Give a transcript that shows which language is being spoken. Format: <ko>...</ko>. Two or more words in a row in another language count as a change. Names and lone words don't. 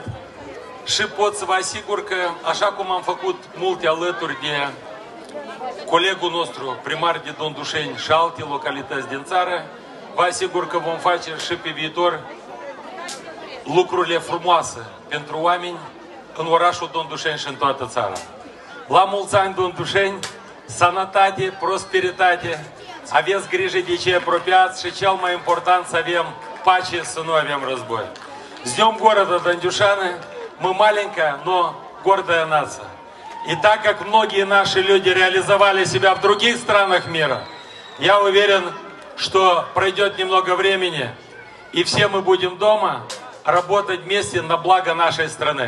<ro>Și pot să vă asigur că, așa cum am făcut multe alături de colegul nostru, primar de Dondușeni și alte localități din țară, vă asigur că vom face și pe viitor lucrurile frumoase pentru oameni în orașul Dondușeni și în toată țara. La mulți ani, Dondușeni, sănătate, prosperitate, aveți grijă de cei apropiați și cel mai important să avem pace, să nu avem război.</ro> <ru>С Днем города Дондюшаны, мы маленькая, но гордая нация. И так как многие наши люди реализовали себя в других странах мира, я уверен, что пройдет немного времени, и все мы будем дома работать вместе на благо нашей страны.</ru>